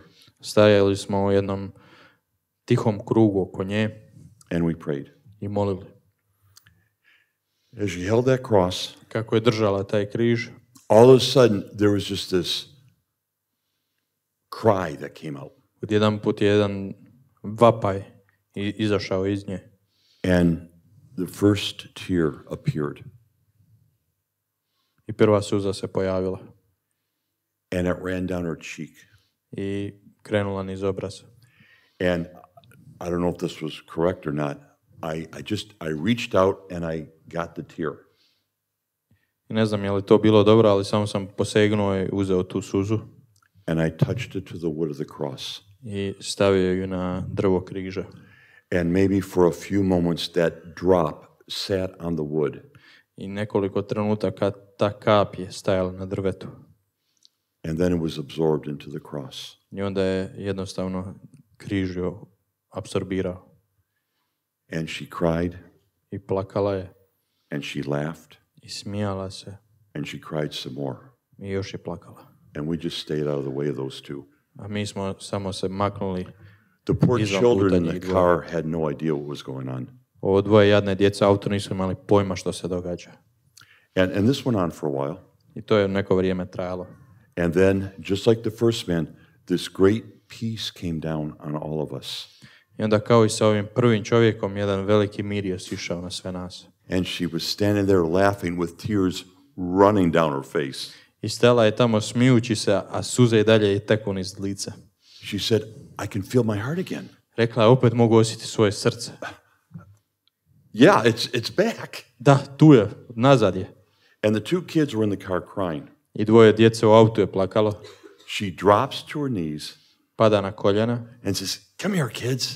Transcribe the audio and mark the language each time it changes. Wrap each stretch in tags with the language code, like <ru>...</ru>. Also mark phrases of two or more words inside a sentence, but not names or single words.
<hr>Stajali smo u jednom tihom krugu oko nje</hr> <en>And we prayed.</en> <hr>i molili.</hr> <en>As she held that cross,</en> <hr>Kako je držala taj križ,</hr> <en>all of a sudden there was just this cry that came out.</en> <hr>odjedan put je jedan vapaj izašao iz nje.</hr> <en>And the first tear appeared.</en> <hr>I prva suza se pojavila.</hr> <en>And it ran down her cheek.</en> <hr>I krenula niz obraza.</hr> <en>And I don't know if this was correct or not. I reached out and I got the tear.</en> <hr>I ne znam je li to bilo dobro, ali samo sam posegnuo i uzeo tu suzu.</hr> <en>And I touched it to the wood of the cross.</en> <hr>I stavio ju na drvo križa.</hr> <en>And maybe for a few moments that drop sat on the wood.</en> <hr>I nekoliko trenutaka ta kap je stajala na drvetu.</hr> <en>And then it was absorbed into the cross.</en> <hr>I onda je jednostavno križ ju apsorbirao.</hr> <en>And she cried.</en> <hr>I plakala je.</hr> <en>And she laughed.</en> <hr>I smijala se.</hr> <en>And she cried some more.</en> <hr>I još je plakala.</hr> <en>And we just stayed out of the way of those two.</en> <hr>A mi smo samo se maknuli.</hr> <en>The poor</en> <hr>izvan</hr> <en>children</en> <hr>puta</hr> <en>in the</en> <hr>njih dvoje.</hr> <en>car had no idea what was going on.</en> <hr>Ovo dvoje jadne djece u autu nisu imali pojma što se događa.</hr> <en>And this went on for a while.</en> <hr>I to je neko vrijeme trajalo.</hr> <en>And then, just like the first man, this great peace came down on all of us.</en> <hr>I onda kao i sa ovim prvim čovjekom, jedan veliki mir je sišao na sve nas.</hr> <en>And she was standing there laughing with tears running down her face.</en> <hr>I stala je tamo smijući se, a suze i dalje je teku niz lica.</hr> <en>She said, I can feel my heart again.</en> <hr>Rekla je, opet mogu osjetiti svoje srce.</hr> <en>Yeah, it's back.</en> <hr>Da, tu je, nazad je.</hr> <en>And the two kids were in the car crying.</en> <hr>I dvoje djece u autu je plakalo.</hr> <en>She drops to her knees</en> <hr>Pada na koljena</hr> <en>and says, come here, kids.</en>